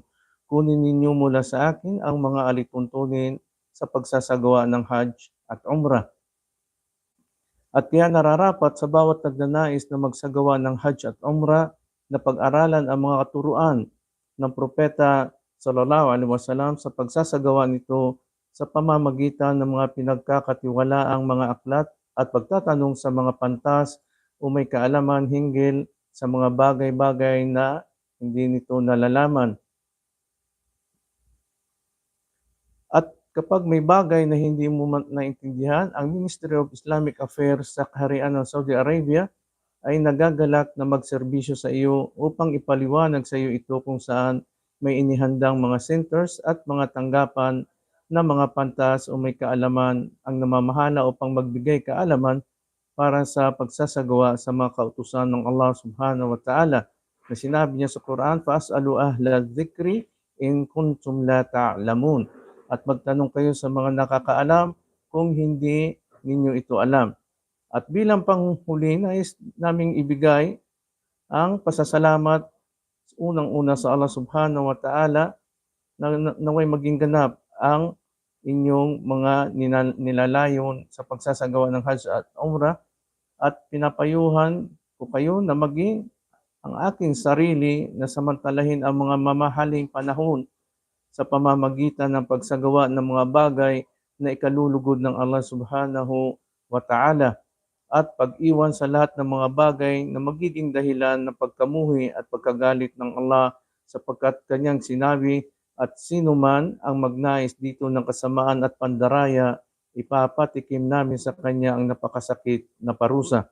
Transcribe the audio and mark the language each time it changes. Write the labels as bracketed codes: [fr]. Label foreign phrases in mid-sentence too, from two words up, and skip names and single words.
[tl] Kunin ninyo mula sa akin ang mga alituntunin sa pagsasagawa ng Hajj at Umrah. At kaya nararapat sa bawat nagnanais na magsagawa ng Hajj at Umrah na pag-aralan ang mga katuruan ng propeta [ar] صلى الله عليه وسلم [tl] sa pagsasagawa nito sa pamamagitan ng mga pinagkakatiwalaang mga aklat at pagtatanong sa mga pantas o may kaalaman hinggil sa mga bagay-bagay na hindi nito nalalaman. At kapag may bagay na hindi mo naintindihan, ang Ministry of Islamic Affairs sa Kaharian ng Saudi Arabia ay nagagalak na magserbisyo sa iyo upang ipaliwanag sa iyo ito kung saan may inihandang mga centers at mga tanggapan na mga pantas o may kaalaman ang namamahala upang magbigay kaalaman para sa pagsasagawa sa mga kautusan ng Allah [ar] سبحانه وتعالى [tl] na sinabi niya sa Quran, [ar] "فاسألوا أهل الذكر إن كنتم لا تعلمون." [tl] At magtanong kayo sa mga nakakaalam kung hindi ninyo ito alam. At bilang panghuli, nais naming ibigay ang pasasalamat unang-una sa Allah [ar] سبحانه وتعالى [tl] na naway maging ganap ang inyong mga nilalayon sa pagsasagawa ng Hajj at Umrah at pinapayuhan ko kayo na maging ang aking sarili na samantalahin ang mga mamahaling panahon sa pamamagitan ng pagsagawa ng mga bagay na ikalulugod ng Allah [ar] سبحانه وتعالى [tl] at pag-iwan sa lahat ng mga bagay na magiging dahilan ng pagkamuhi at pagkagalit ng Allah sapagkat kanyang sinabi, "At sino man ang magnais dito ng kasamaan at pandaraya, ipapatikim namin sa kanya ang napakasakit na parusa."